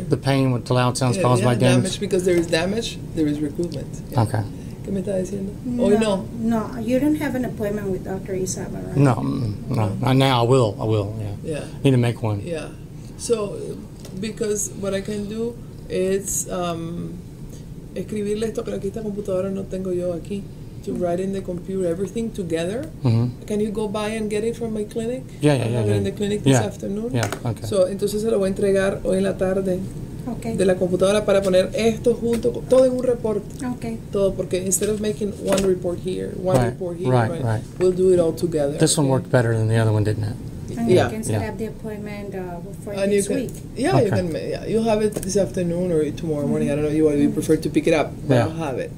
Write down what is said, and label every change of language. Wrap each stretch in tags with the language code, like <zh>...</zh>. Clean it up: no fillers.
<en>The pain with the loud sounds caused by damage? Because there is damage, there is recruitment. Yeah. Okay.</en> <es>¿Qué me está diciendo?</es> <en>No, no, you don't have an appointment with Dr. Isaba, right? No. Now I will. Yeah. Need to make one. Yeah. So, because what I can do is</en> <es>escribirle esto, pero aquí esta computadora no tengo yo aquí.</es> <en>To write in the computer everything together. Can you go by and get it from my clinic? Yeah. I have it in the clinic this afternoon. Yeah, okay.</en> <es>So, entonces se lo voy a entregar hoy en la tarde de la computadora para poner esto junto, todo en un reporte.</es> <en>Okay.</en> <es>Todo, porque</es> <en>instead of making one report here, report here, right, we'll do it all together. This one worked better than the other one, didn't it? And you can set up the appointment for next week. Yeah, okay. You'll have it this afternoon or tomorrow morning. I don't know you prefer to pick it up, but I'll have it.</en>